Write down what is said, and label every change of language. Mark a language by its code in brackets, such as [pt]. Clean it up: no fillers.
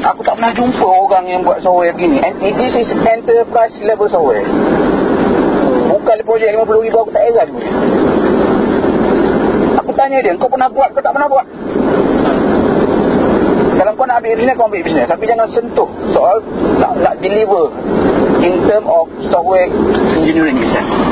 [ms] Aku tak pernah jumpa orang yang buat software begini. [en] And this is enterprise level software. [ms] Bukan projek RM50,000 aku tak heran. Aku tanya dia, kau pernah buat ke tak pernah buat? Kalau kau nak ambil bisnes, kau ambil bisnes. Tapi jangan sentuh soal nak [en] deliver in term of software engineering itself.